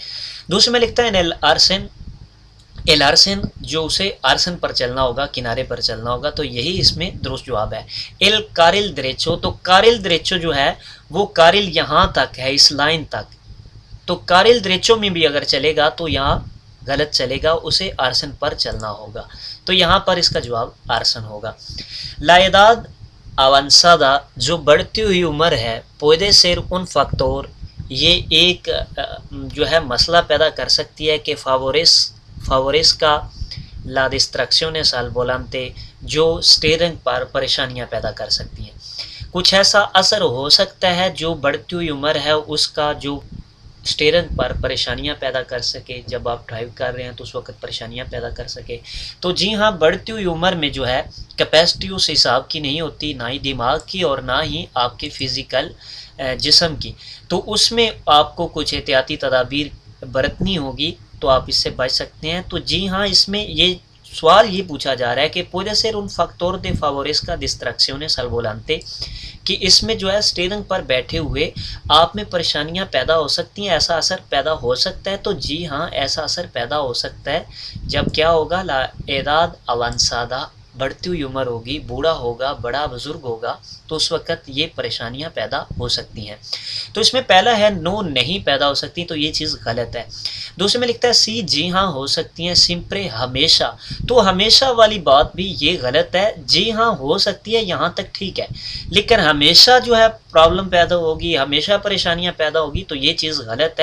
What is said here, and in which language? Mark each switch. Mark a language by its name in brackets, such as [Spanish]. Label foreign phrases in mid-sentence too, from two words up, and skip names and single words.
[Urdu] دوسرے میں لکھتا ہے [Spanish] el arcén [Urdu] جو اسے آرسن پر چلنا ہوگا، کنارے پر چلنا ہوگا، تو یہی اس میں درست جواب ہے۔ [Spanish] el carril derecho, [Urdu] تو [Spanish] carril derecho [Urdu] جو ہے وہ کارل یہاں تک ہے، اس لائن تک، تو [Spanish] carril derecho [Urdu] میں بھی اگر چلے گا تو یہاں غلط چلے گا، اسے آرسن پر چلنا ہوگا، تو یہاں پر اس کا جواب آرسن ہوگا۔ [Spanish] la edad avanzada [Urdu] جو بڑھتی ہوئی عمر ہے، [Spanish] puede ser un factor [Urdu] یہ ایک جو ہے مسئلہ پیدا کر سکتی ہے کہ فاورس کا [Spanish] la distracciones al volante [Urdu] جو سٹیئرنگ پر پریشانیاں پیدا کر سکتی ہیں۔ کچھ ایسا اثر ہو سکتا ہے جو بڑھتی ہوئی عمر ہے اس کا جو سٹیئرنگ پر پریشانیاں پیدا کر سکے، جب آپ ڈرائیو کر رہے ہیں تو اس وقت پریشانیاں پیدا کر سکے، تو جی ہاں بڑھتی ہوئی عمر میں جو ہے کیپیسٹی اس حساب کی نہیں ہوتی، نہ ہی دماغ کی اور نہ ہی آپ کے فزیکل جسم کی، تو اس میں آپ کو کچھ احتیاطی تدابیر برتنی ہوگی تو آپ اس سے بچ سکتے ہیں۔ تو جی ہاں اس میں یہ سوال یہ پوچھا جا رہا ہے کہ [Spanish] puede ser un factor de favorezca distracciones al volante [Urdu] کہ اس میں جو ہے سٹیئرنگ پر بیٹھے ہوئے آپ میں پریشانیاں پیدا ہو سکتی ہیں، ایسا اثر پیدا ہو سکتا ہے، تو جی ہاں ایسا اثر پیدا ہو سکتا ہے جب کیا ہوگا [Spanish] la edad avanzada [Urdu] بڑھتی ہوئی عمر ہوگی، بوڑھا ہوگا، بڑا بزرگ ہوگا، تو اس وقت یہ پریشانیاں پیدا ہو سکتی ہیں۔ تو اس میں پہلا ہے نو نہیں پیدا ہو سکتی، تو یہ چیز غلط ہے۔ دوسرے میں لکھتا ہے سی جی ہاں ہو سکتی ہیں، سمپرے ہمیشہ، تو ہمیشہ والی بات بھی یہ غلط ہے، جی ہاں ہو سکتی ہے یہاں تک ٹھیک ہے، لیکن ہمیشہ جو ہے پرابلم پیدا ہوگی، ہمیشہ پریشانیاں پیدا ہوگی، تو یہ چیز غلط ہے۔